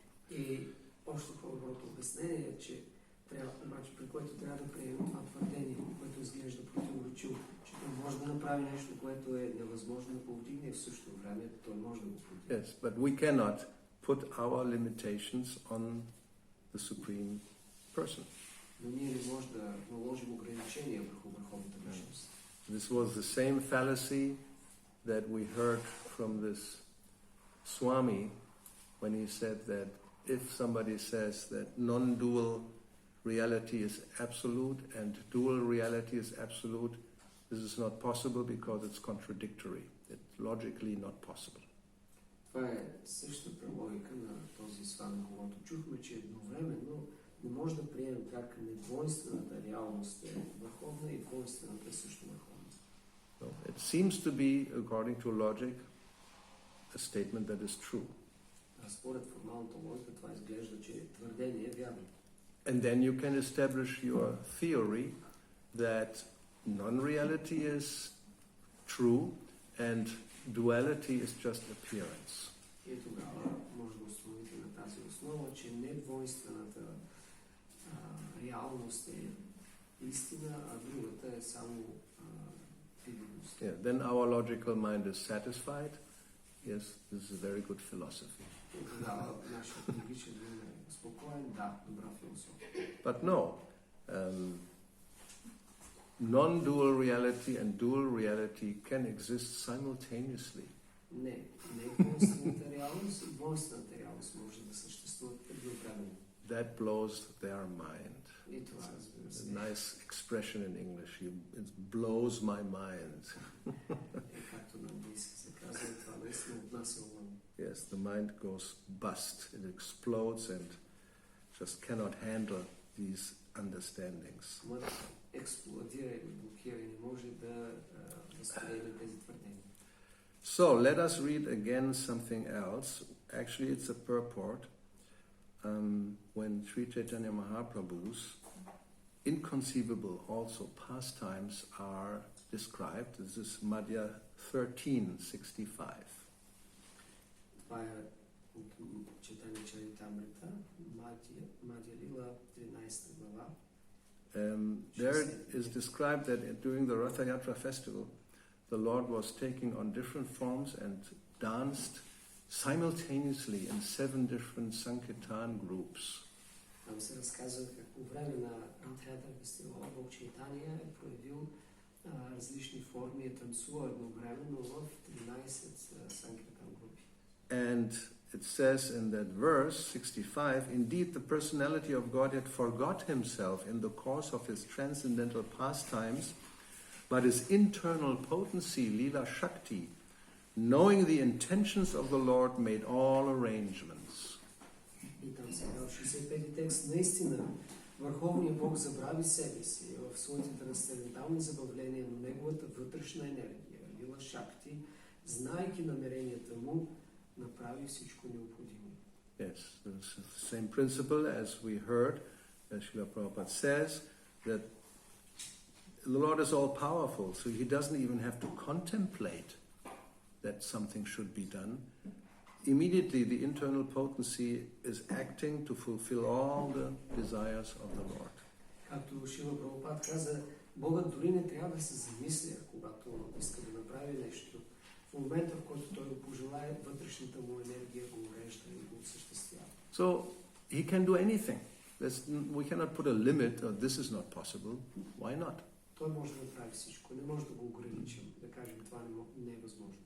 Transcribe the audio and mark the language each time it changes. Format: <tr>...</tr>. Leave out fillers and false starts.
<bg>И още по-доброто обяснение е, че трябва, обаче, при което трябва да приемем това твърдение, което изглежда противоречиво, че той може да направи нещо, което е невъзможно да повдигне и в същото време той може да го повдигне.</bg> <en>Yes, but we cannot put our limitations on the Supreme Person.</en> <bg>Но ние не можем да наложим ограничения върху върховната личност.</bg> <en>This was the same fallacy that we heard from this Swami when he said that if somebody says that non-dual reality is absolute and dual reality is absolute, this is not possible because it's contradictory. It's logically not possible.</en> <bg>Това е същата логика на този Свами, когато чухме, че едновременно не може да приемем как недвойствената реалност е върховна и двойствената е също върховна.</bg> <en>So it seems to be, according to logic, a statement that is true.</en> <bg>Според формалната логика това изглежда, че твърдение е вярно.</bg> <en>And then you can establish your theory that non-reality is true and duality is just appearance.</en> <bg>И тогава може да установите на тази основа, че недвойствената реалност е истина, а другата е само видимост.</bg> <en>Yeah, then our logical mind is satisfied. Yes, this is a very good philosophy.</en> <bg>Тогава нашият логичен ум е спокоен, да, добра философия.</bg> <en>But no, non-dual reality and dual reality can exist simultaneously.</en> <bg>Не двойствената реалност и двойствената реалност може да съществуват едновременно.</bg> <en>That blows their mind.</en> <bg>И това, разбира се,</bg> <en>A nice expression in English. It blows my mind.</en> <bg>както на английски се казва, това наистина отнася ума.</bg> <en>Yes, the mind goes bust. It explodes and just cannot handle these understandings.</en> <bg>Умът експлодира или блокира и не може да възприеме тези твърдения.</bg> <en>So, let us read again something else. Actually, it's a purport. When Sri Chaitanya Mahaprabhu's inconceivable also pastimes are described. This is Madhya 1365.</en> <bg>Това е от Чайтания Чаритамрита, Мадья Лила, 13 глава.</bg> <en>There it is described that during the Ratha Yatra festival, the Lord was taking on different forms and danced simultaneously in 7 different Sankirtan groups.</en> <bg>Там се разказва как по време на Ратха-ятра фестивала Бог Чайтания е проявил различни форми и танцува едновременно в 13 Санкиртан групи.</bg> <en>And it says in that verse 65, indeed the personality of Godhead forgot himself in the course of his transcendental pastimes, but his internal potency, Lila Shakti, knowing the intentions of the Lord, made all arrangements.</en> <bg>И там сега в 65-ти текст наистина Върховният Бог забрави себе си в своите трансцендентални забавления, но неговата вътрешна енергия, Лила Шакти, знайки намеренията му, направи всичко необходимо.</bg> <en>Yes, it's the same principle as we heard, as Srila Prabhupada says, that the Lord is all powerful, so he doesn't even have to contemplate that something should be done. Immediately the internal potency is acting to fulfill all the desires of the Lord.</en> <bg>Както Шрила Прабхупад каза, Богът дори не трябва да се замисля, когато иска да направи нещо. В момента, в който той го пожелае, вътрешната му енергия го урежда и го осъществява.</bg> <en>So he can do anything. We cannot put a limit, this is not possible. Why not?</en> <bg>Той може да направи всичко. Не може да го ограничим, да кажем, това не е възможно.</bg>